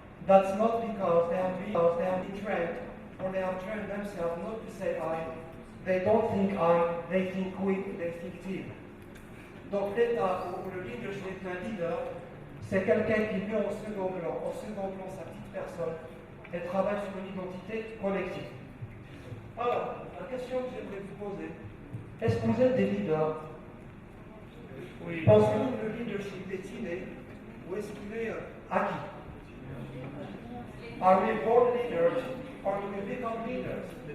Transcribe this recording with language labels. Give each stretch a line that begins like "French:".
English: That's not because they have been trained, or they have trained themselves not to say I. They don't think I, they think we, they think team.
French: Donc l'état où le leadership d'un leader, c'est quelqu'un qui met au second plan sa petite personne et travaille sur une identité collective. Alors, la question que j'aimerais vous poser, est-ce que vous êtes des leaders? Oui. Pensez-vous que le leadership est inné ou est-ce qu'il est acquis?
English: Are we born leaders or do we become leaders?